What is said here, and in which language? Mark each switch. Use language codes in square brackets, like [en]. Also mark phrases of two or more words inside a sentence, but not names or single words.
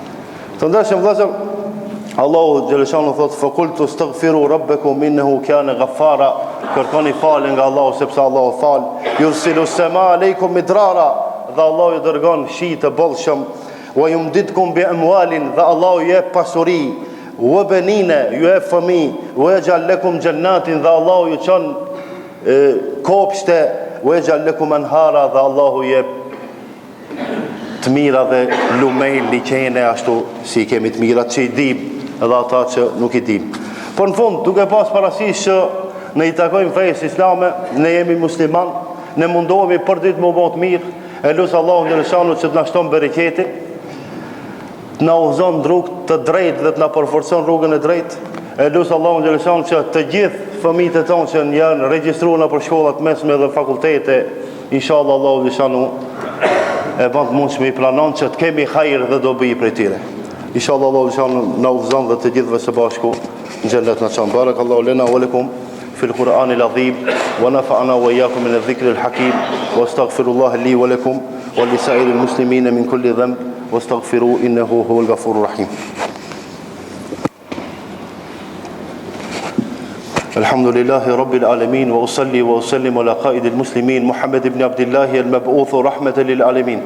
[sq] Të ndeshëm vëllezër, Allahu Gjeleshanu thot, [ar] فقلت استغفروا ربكم إنه كان غفارا, [sq] kërkoni falë nga Allahu sepse Allahu falë, yursilu [ar] السماء عليكم مدرارا, [sq] dhe Allahu ju dërgon shi të bollshëm, [ar] ويمددكم بأموال, [sq] dhe Allahu ju jep pasuri, [ar] وبنين [sq] ju jep fëmijë, [ar] ويجعل لكم جنات, [sq] dhe Allahu ju çon kopshte, [ar] ويجعل لكم أنهارا, [sq] dhe Allahu ju jep të mira dhe lumej, liqene, ashtu si kemi të mira që i dim edhe ata që nuk i dim. Por në fund, duke pas parasysh që ne i takojmë fejës islame, ne jemi musliman, ne mundohemi për ditë më bëhet mirë, e lusë Allahu Gjeleshanu që të na shton bereqetin, të na udhëzon rrugë të drejtë dhe të na përforcon rrugën e drejtë, e lusë Allahu Gjeleshanu që të gjithë fëmijët e tonë që janë regjistruar për shkollat mesme dhe fakultete, inshallah Allahu Gjeleshanu e bën të mundshme i planon që të kemi hajër dhe dobi prej tyre. Inshallah Allahu na udhëzon dhe të gjithëve së bashku në xhennet na çon. [ar] بارك الله لنا ولكم في القرآن العظيم ونفعنا وإياكم من الذكر الحكيم واستغفر الله لي ولكم ولسائر المسلمين من كل ذنب واستغفروا إنه هو الغفور الرحيم. الحمد لله رب العالمين وأصلي وأسلم على قائد المسلمين محمد بن عبد الله المبعوث رحمة للعالمين.